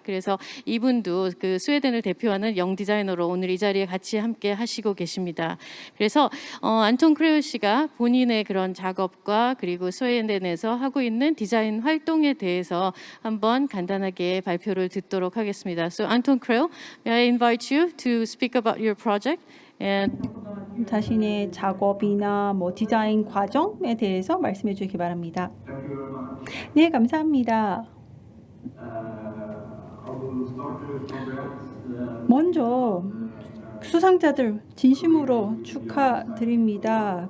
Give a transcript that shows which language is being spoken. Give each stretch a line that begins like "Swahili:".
Korean: 그래서 이분도 스웨덴을 대표하는 영 디자이너로 오늘 이 자리에 같이 함께 하시고 계십니다. 그래서 안톤 크레우 씨가 본인의 그런 작업과 그리고 스웨덴에서 하고 있는 디자인 활동에 대해서 한번 간단하게 발표를 듣도록 하겠습니다.
English: So Anton Krell, may I invite you to speak about your project and
Korean: 자신의 작업이나 디자인 과정에 대해서 말씀해 주시기 바랍니다. 네, 감사합니다. 먼저 수상자들 진심으로 축하드립니다.